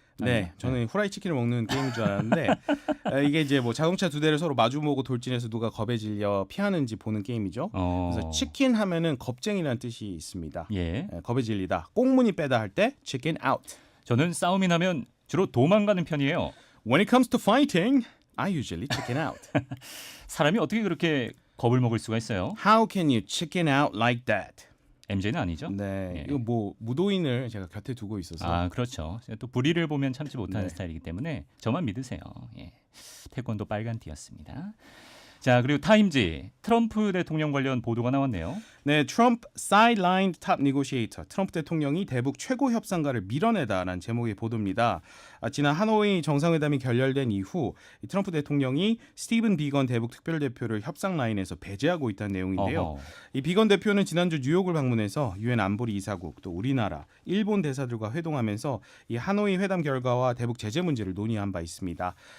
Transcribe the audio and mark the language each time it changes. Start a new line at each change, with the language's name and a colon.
Korean: 네, 저는 후라이 치킨을 먹는 게임인 줄 알았는데 이게 이제 자동차 두 대를 서로 마주보고 돌진해서 누가 겁에 질려 피하는지 보는 게임이죠. 그래서 치킨 하면은 겁쟁이라는 뜻이 있습니다. 예. 겁에 질리다. 꽁무니 빼다 할 때 chicken out. 저는 싸움이 나면 주로 도망가는 편이에요.
English: When it comes to fighting, I usually chicken out.
Korean: 사람이 어떻게 그렇게 겁을 먹을 수가 있어요?
English: How can you chicken out like that?
Korean: MJ는 아니죠? 네, 예. 이거 무도인을 제가 곁에 두고 있어서. 아, 그렇죠. 또 불의를 보면 참지 못하는 네. 스타일이기 때문에 저만 믿으세요. 예. 태권도 빨간띠였습니다. 자, 그리고 타임지 트럼프 대통령 관련 보도가 나왔네요.
English: 네, 트럼프 sidelined top negotiator.
Korean: 트럼프 대통령이 대북 최고 협상가를 밀어내다라는 제목의 보도입니다. 지난 하노이 정상회담이 결렬된 이후 트럼프 대통령이 스티븐 비건 대북 특별대표를 협상 라인에서 배제하고 있다는 내용인데요. 어허. 이 비건 대표는 지난주 뉴욕을 방문해서 유엔 안보리 이사국 또 우리나라, 일본 대사들과 회동하면서 이 하노이 회담 결과와 대북 제재 문제를 논의한 바 있습니다.